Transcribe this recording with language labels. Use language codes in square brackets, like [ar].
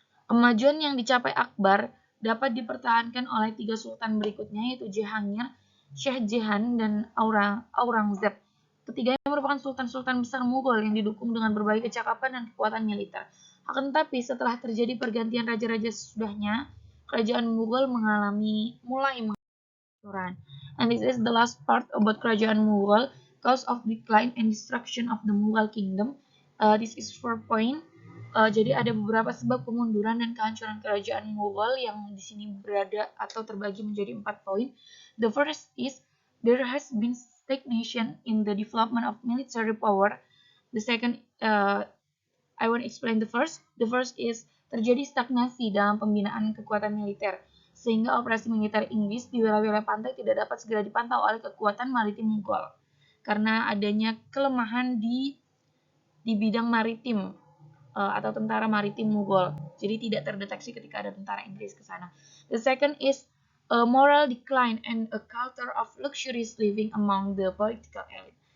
[id] Kemajuan yang dicapai Akbar dapat dipertahankan oleh 3 sultan berikutnya yaitu Jahangir, Shah Jahan, dan Aurangzeb. Ketiganya merupakan sultan-sultan besar Mughal yang didukung dengan berbagai kecakapan dan kekuatan militer. Akan tetapi setelah terjadi pergantian raja-raja sesudahnya, kerajaan Mughal mulai menghancuran. [en] And this is the last part about [id] kerajaan Mughal, [en] cause of decline and destruction of the Mughal kingdom. This is 4 point. [id] Jadi ada beberapa sebab kemunduran dan kehancuran kerajaan Mughal yang di sini berada atau terbagi menjadi 4 poin. [en] The first is there has been stagnation in the development of military power. The second, I want to explain the first. The first is [id] terjadi stagnasi dalam pembinaan kekuatan militer, sehingga operasi militer Inggris di wilayah pantai tidak dapat segera dipantau oleh kekuatan maritim Mughal karena adanya kelemahan di bidang maritim atau tentara maritim Mughal. Jadi tidak terdeteksi ketika ada tentara Inggris ke sana. [en] The second is a moral decline and a culture of luxurious living among the political elite.